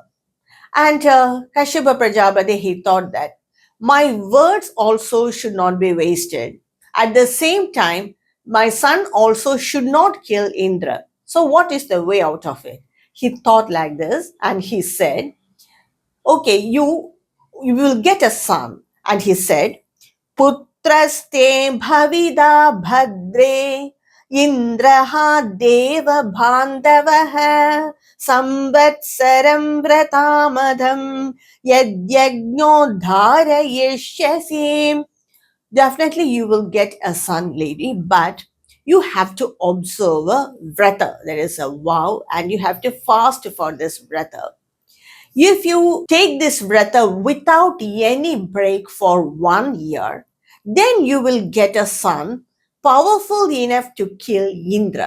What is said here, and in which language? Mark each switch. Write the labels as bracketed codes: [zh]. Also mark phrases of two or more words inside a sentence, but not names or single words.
[en] And Kashyapa Prajapati, he thought that my words also should not be wasted. At the same time, my son also should not kill Indra. So what is the way out of it? He thought like this and he said, okay, you will get a son. And he said, [sa] पुत्रस्ते भविदा भद्रे इन्द्रहा देव बान्धवः संवत्सरं व्रतमदं यद्यज्ञोधारयिष्यसि. [en] Definitely you will get a son, lady, but you have to observe a vrata, there is a vow, and you have to fast for this vrata. If you take this vrata without any break for 1 year, then you will get a son powerful enough to kill Indra.